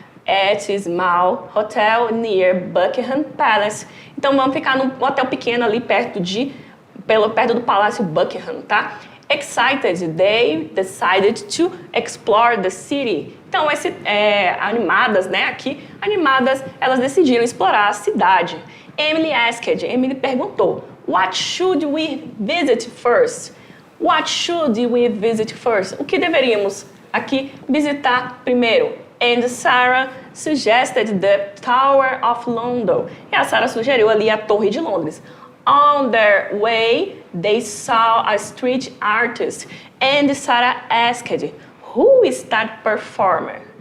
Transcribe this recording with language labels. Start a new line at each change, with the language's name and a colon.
English: At a small hotel near Buckingham Palace.
Portuguese: Então vamos ficar num hotel pequeno ali perto do Palácio Buckingham, tá?
English: Excited, they decided to explore the city.
Portuguese: Então, animadas, né? Aqui, animadas, elas decidiram explorar a cidade.
English: Emily
Portuguese: perguntou,
English: what should we visit first? What should we visit first?
Portuguese: O que deveríamos aqui visitar primeiro?
English: And Sarah suggested the Tower of London.
Portuguese: E a Sarah sugeriu ali a Torre de Londres.
English: On their way, they saw a street artist. And Sarah asked, who is that performer?